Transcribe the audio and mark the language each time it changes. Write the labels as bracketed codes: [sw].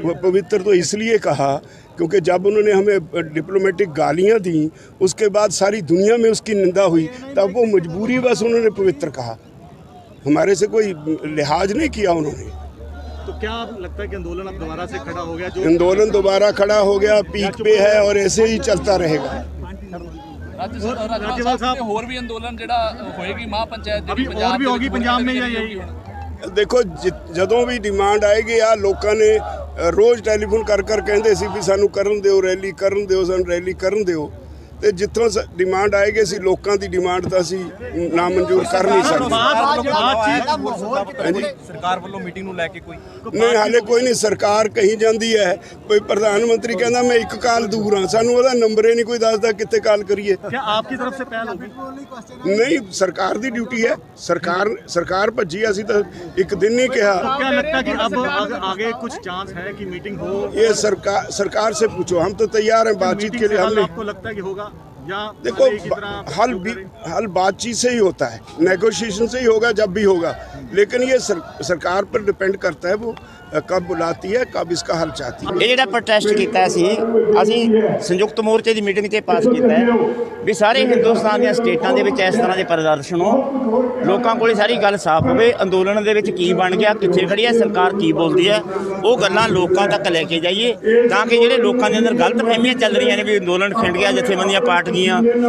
[hi] वो पवित्र तो इसलिए कहा क्योंकि जब उन्होंने हमें डिप्लोमेटिक गालियां दी उसके बाद सारी दुनिया में उसकी निंदा हुई, तब वो मजबूरी बस उन्होंने पवित्र कहा, हमारे से कोई लिहाज नहीं किया उन्होंने। तो क्या अब लगता है कि आंदोलन अब दोबारा से खड़ा हो गया? जो आंदोलन दोबारा खड़ा हो गया, पीक पे है और ऐसे ही चलता रहेगा। [pa] राज्यपाल साहब ਹੋਰ ਵੀ ਅੰਦੋਲਨ ਜਿਹੜਾ ਹੋਏਗੀ ਮਹਾਪੰਚਾਇਤ [hi] अभी और भी होगी पंजाब में या यही? [pa] ਦੇਖੋ ਜਦੋਂ ਵੀ ਡਿਮਾਂਡ ਆਏਗੀ ਆ ਲੋਕਾਂ ਨੇ ਰੋਜ਼ ਟੈਲੀਫੋਨ ਕਰ ਕਹਿੰਦੇ ਸੀ ਵੀ ਸਾਨੂੰ ਕਰਨ ਦਿਓ ਰੈਲੀ, ਕਰਨ ਦਿਓ, ਸਾਨੂੰ ਰੈਲੀ ਕਰਨ ਦਿਓ। ਤੇ ਜਿੱਥੋਂ ਡਿਮਾਂਡ ਆਏਗੀ ਅਸੀਂ ਲੋਕਾਂ ਦੀ ਡਿਮਾਂਡ ਤਾਂ ਅਸੀਂ ਨਾ ਮਨਜ਼ੂਰ ਕਰ ਨਹੀਂ ਸਕਦੇ। ਸਰਕਾਰ ਵੱਲੋਂ ਮੀਟਿੰਗ ਨੂੰ ਲੈ ਕੇ ਕੋਈ ਨਹੀਂ, ਹਾਲੇ ਕੋਈ ਨਹੀਂ। ਸਰਕਾਰ ਕਹੀ ਜਾਂਦੀ ਹੈ, ਕੋਈ ਪ੍ਰਧਾਨ ਮੰਤਰੀ ਕਹਿੰਦਾ ਮੈਂ ਇੱਕ ਕਾਲ ਦੂਰ ਹਾਂ, ਸਾਨੂੰ ਉਹਦਾ ਨੰਬਰ ਹੀ ਨਹੀਂ ਕੋਈ ਦੱਸਦਾ ਕਿੱਥੇ ਕਾਲ ਕਰੀਏ। [hi] क्या आपकी तरफ से पहल होगी? [pa] ਨਹੀਂ, ਸਰਕਾਰ ਦੀ ਡਿਊਟੀ ਹੈ। ਸਰਕਾਰ ਭੱਜੀ, ਅਸੀਂ ਤਾਂ ਇੱਕ ਦਿਨ ਨਹੀਂ ਕਿਹਾ। [hi] क्या लगता है कि अब आगे कुछ चांस है कि मीटिंग हो? ये सरकार से पूछो, हम तो तैयार हैं बातचीत के लिए। हमने आपको लगता है कि होगा या देखो पहले की तरह हल बातचीत से ही होता है, नेगोशिएशन से ही होगा जब भी होगा। लेकिन ये सरकार पर डिपेंड करता है वो कब बुलाती है, कब इसका हल चाहती है। [pa] ਇਹ ਜਿਹੜਾ ਪ੍ਰੋਟੈਸਟ ਕੀਤਾ ਸੀ ਅਸੀਂ ਸੰਯੁਕਤ ਮੋਰਚੇ ਦੀ ਮੀਟਿੰਗ 'ਤੇ ਪਾਸ ਕੀਤਾ ਹੈ ਵੀ ਸਾਰੇ ਹਿੰਦੁਸਤਾਨ ਦੀਆਂ ਸਟੇਟਾਂ ਦੇ ਵਿੱਚ ਇਸ ਤਰ੍ਹਾਂ ਦੇ ਪ੍ਰਦਰਸ਼ਨ ਹੋ, ਲੋਕਾਂ ਕੋਲੇ ਸਾਰੀ ਗੱਲ ਸਾਫ਼ ਹੋਵੇ, ਅੰਦੋਲਨ ਦੇ ਵਿੱਚ ਕੀ ਬਣ ਗਿਆ, ਕਿੱਥੇ ਖੜੀ ਹੈ ਸਰਕਾਰ, ਕੀ ਬੋਲਦੀ ਹੈ, ਉਹ ਗੱਲਾਂ ਲੋਕਾਂ ਤੱਕ ਲੈ ਕੇ ਜਾਈਏ ਤਾਂ ਕਿ ਜਿਹੜੇ ਲੋਕਾਂ ਦੇ ਅੰਦਰ ਗਲਤ ਫਹਿਮੀਆਂ ਚੱਲ ਰਹੀਆਂ ਨੇ ਵੀ ਅੰਦੋਲਨ ਖਿੰਡ ਗਿਆ, ਜਥੇਬੰਦੀਆਂ ਪਾਟ ਗਈਆਂ,